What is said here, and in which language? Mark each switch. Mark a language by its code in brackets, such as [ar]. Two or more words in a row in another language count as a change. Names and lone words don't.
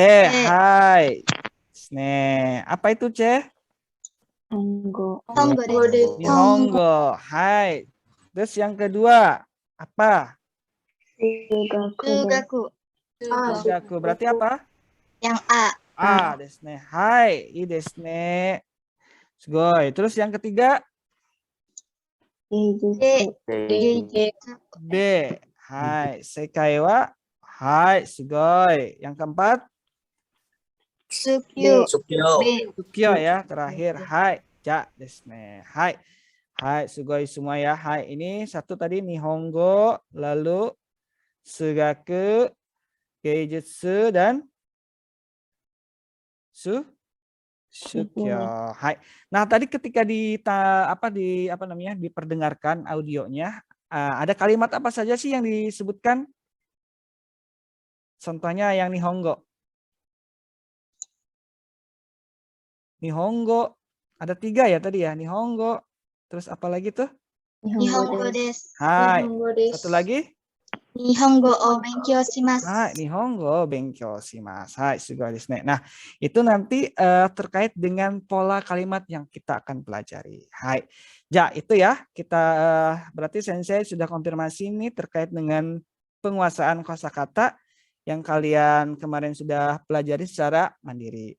[id] Hai. Nih, apa itu C? Nihongo. Nihongo. Hai. Terus yang kedua apa? Sugaku. Sugaku. Berarti apa? Yang A. [ja] Aですね. はい、いですね. Sugoi. [id] Terus yang ketiga B. [ja] はい、世界ははい、すごい. [id] Yang keempat Sukyo. Sukyo ya, terakhir. [ja] はい、じゃですね。はい. [id] Hai, sugoi semua ya. Hai, ini satu tadi Nihongo, lalu Sugaku, Geijutsu dan Sukyo. Hai. Nah, tadi ketika diperdengarkan audionya, ada kalimat apa saja sih yang disebutkan? Contohnya yang Nihongo. Nihongo ada 3 ya tadi ya. Nihongo. Terus apa lagi tuh? [ja] 日本語です. [id] Hai. Satu lagi? [ja] 日本語を勉強します. はい、日本語勉強します. はい、すごいですね. [id] Nah, itu nanti terkait dengan pola kalimat yang kita akan pelajari. Hai. Ja, itu ya. Kita berarti Sensei sudah konfirmasi ini terkait dengan penguasaan kosakata yang kalian kemarin sudah pelajari secara mandiri.